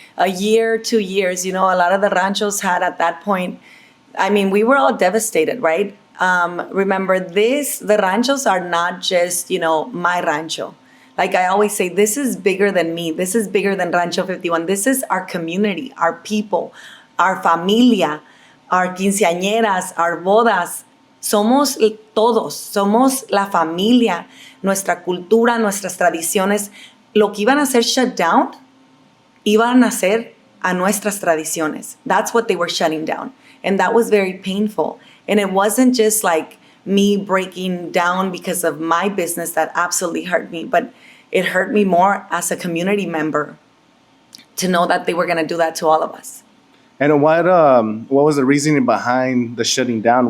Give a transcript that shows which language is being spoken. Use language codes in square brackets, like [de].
[en] A year, 2 years. A lot of the ranchos had at that point, we were all devastated, right? Remember this, the ranchos are not just, my rancho. Like I always say, this is bigger than me. This is bigger than Rancho 51. This is our community, our people, our familia, our quinceañeras, our bodas. [es] Somos todos, somos la familia, nuestra cultura, nuestras tradiciones. Lo que iban a hacer shut down, iban a hacer a nuestras tradiciones. [en] That's what they were shutting down. And that was very painful. And it wasn't just like me breaking down because of my business that absolutely hurt me, but it hurt me more as a community member to know that they were going to do that to all of us. And what was the reasoning behind the shutting down?